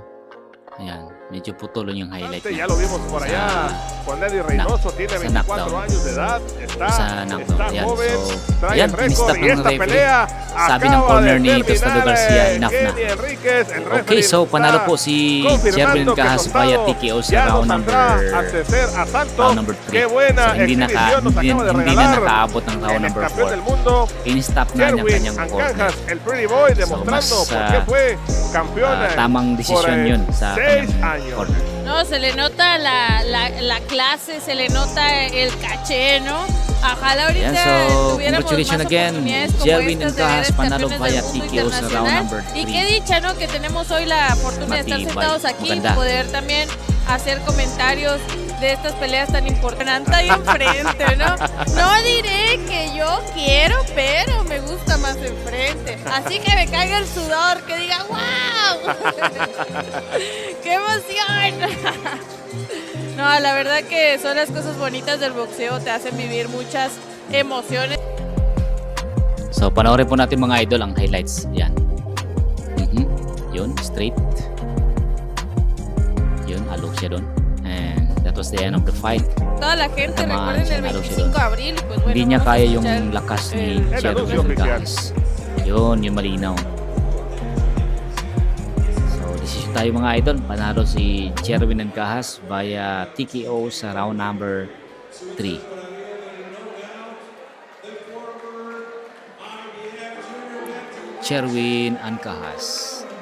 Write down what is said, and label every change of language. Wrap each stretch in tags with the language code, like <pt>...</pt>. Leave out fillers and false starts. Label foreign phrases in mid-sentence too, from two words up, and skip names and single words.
<tl>Ayan, medyo putol yung highlight</tl> <es>Ya</es> <tl>niya.</tl> <es>lo vimos por allá con Eddie Reynoso, tiene</es> <tl>sa</tl> <es>24</es> <tl>knockdown.</tl> <es>años de edad,</es> <tl>Sa</tl> <es>está</es> <tl>knockdown. Ayan,</tl> <es>joven,</es> <tl>so,</tl> <es>trae</es> <tl>ayan,</tl> <es>el récord</es> <tl>in-stop</tl> <es>y</es> <tl>ng</tl> <es>esta</es> <tl>referee.</tl> <es>pelea</es> <tl>Sabi ng</tl> <es>acaba</es> <tl>corner</tl> <es>de</es> <tl>ni Tostado</tl> <es>terminar,</es> <tl>Garcia, enough na.</tl> <es>Kenny Enriquez, el</es> <tl>Okay,</tl> <es>referee</es> <tl>so panalo</tl> <es>está</es> <tl>po si</tl> <es>confirmando</es> <tl>Jerwin</tl> <es>que</es> <tl>Ancajas</tl> <es>Tostado</es> <en>via TKO sa</en> <es>ya</es> <en>round</en> <es>nos</es> <en>number</en> <es>saldrá a tercer asalto.</es> <en>round number 3.</en> <es>Qué buena</es> <tl>So hindi</tl> <es>exhibición nos acaba de</es> <tl>hindi na</tl> <es>regalar</es> <tl>nakaabot ng round</tl> <es>el</es> <en>number</en> <es>campeón del</es> <en>4.</en> <es>mundo.</es> <tl>In-stop na niya</tl> <es>Jerwin</es> <tl>kanyang corner.</tl> <es>Ancajas, el Pretty Boy, demostrando</es> <tl>mas,</tl> <es>por qué fue campeón</es> <tl>tamang desisyon yun sa</tl> <es>6</es> <tl>kanyang</tl> <es>años.</es> <tl>corner.</tl> <es>No, se le nota la clase, se le nota el caché, ¿no? Ojalá ahorita</es> <tl>Yan, so,</tl> <es>tuviéramos</es> <en>congratulations</en> <es>más</es> <en>again,</en> <es>oportunidades como</es> <en>Jerwin</en> <es>estas de</es> <en>Ancajas,</en> <es>ver</es> <tl>panalo</tl> <es>campeones</es> <en>via</en> <es>del mundo</es> <en>TKO sa round</en> <es>internacional.</es> <en>number</en> <es>Y</es> <en>3.</en> <es>qué dicha, ¿no? Que tenemos hoy la fortuna de estar</es> <tl>Matibay,</tl> <es>sentados aquí,</es> <tl>maganda.</tl> <es>poder también hacer comentarios de estas peleas tan importantes ahí enfrente, ¿no? No diré que yo quiero, pero me gusta más enfrente. Así que me caiga el sudor, que diga ¡wow! ¡Qué emoción! No, la verdad que son las cosas bonitas del boxeo, te hacen vivir muchas emociones.</es> <tl>So, panoorin po natin mga idol ang highlights. Yan. Yun, straight. Yun, alok siya doon.</tl> <en>And that was the end of the fight.</en> <es>Toda la gente,</es> <tl>Tamaan</tl> <es>recuerden</es> <tl>siya,</tl> <es>el</es> <tl>alok siya</tl> <es>25</es> <tl>doon.</tl> <es>de abril, y pues bueno,</es> <tl>Hindi niya</tl> <es>vamos a</es> <tl>kaya yung</tl> <es>escuchar</es> <tl>lakas ni</tl> <es>el-</es> <tl>Jerwin</tl> <es>anuncio oficial.</es> <tl>Kahas. Yun, yung malinaw. So, decision tayo mga idol. Panalo si Jerwin Kahas</tl> <en>via TKO</en> <tl>sa</tl> <en>round number</en> <tl>3. Jerwin Kahas.</tl>